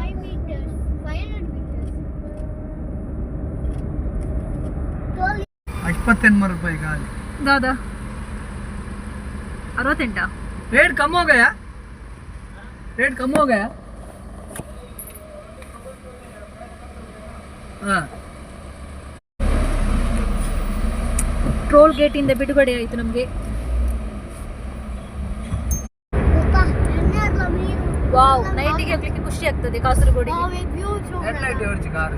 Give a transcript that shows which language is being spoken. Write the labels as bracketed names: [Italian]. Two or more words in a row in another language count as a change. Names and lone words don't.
[Hindi] 58 रुपए गाड़ी दादा 68 रेट कम हो गया, रेट कम हो गया. हाँ [Kannada] ಟೋಲ್ ಗೇಟ್ ಇಂದ ಬಿಡುಗಡೆ ಆಯಿತು ನಮಗೆ. ವಾವ್, ನೈಟಿಗೆ ಹೋಗ್ಲಿಕ್ಕೆ ಖುಷಿ ಆಗ್ತದೆ ಕಾಸರಗೋಡಿಗೆ. [Hindi] हेडलाइट और कार